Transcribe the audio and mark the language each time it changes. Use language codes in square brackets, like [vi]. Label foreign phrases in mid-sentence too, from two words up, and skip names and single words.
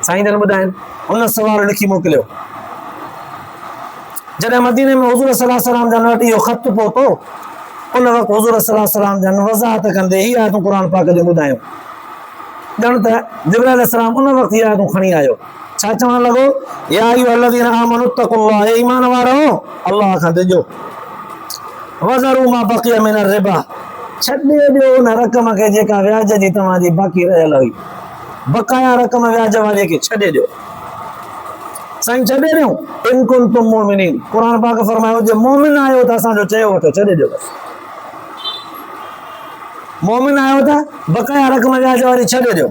[sd] साईं जन ॿुधाइनि उन सवाल लिखी मोकिलियो। जॾहिं मदीने में हुज़ूर [ar] صلى الله عليه وسلم [sd] जन वटि इहो ख़त पहुतो, उन वक़्तु हुज़ूर [ar] صلى الله عليه وسلم [sd] जन वज़ाहत कंदे हीअ आयतूं क़ुर पाक जूं ॿुधायूं। ॼण त जिब्राइल अलैहिस्सलाम उन वक़्तु इहा आयतूं खणी आयो, छा चवणु लॻो, [ar] يا أيها الذين آمنوا اتقوا الله, [sd] हे ईमान वारो अल्लाह खां डिॼो, [ar] وذروا ما بقي من الربا, [sd] छॾे ॾियो उन रक़म खे जेका व्याज जी तव्हांजी बाक़ी रहियल हुई, बकाया रक़म व्याज वारे खे छॾे ॾियो। साईं छॾे ॾियूं, [ar] إن كنتم مؤمنين, [sd] क़ुर पाक फरमायो जे मोमिन आहियो त असांजो चयो वठो, छॾे ॾियो बसि। मोमिन आहियो त बकाया रक़म व्याज वारी छॾे ॾियो।